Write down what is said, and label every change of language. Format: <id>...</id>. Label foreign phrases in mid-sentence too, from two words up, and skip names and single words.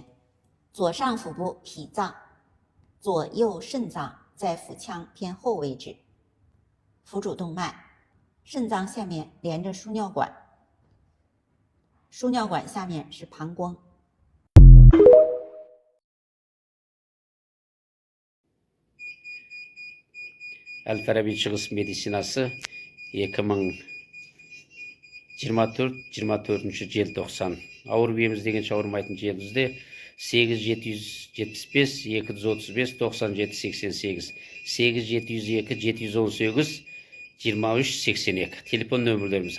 <zh>左上腹部脾脏，左右肾脏在腹腔偏后位置。腹主动脉，肾脏下面连着输尿管，输尿管下面是膀胱。</zh> <kk>Әл-Фараби шығыс медицинасы 2024 желтоқсан. Ауырып еміз дегенше ауырмайтын желімізде 8775 235 97 88 8702 718 23 82 телефон нөмірлеріміз.</kk>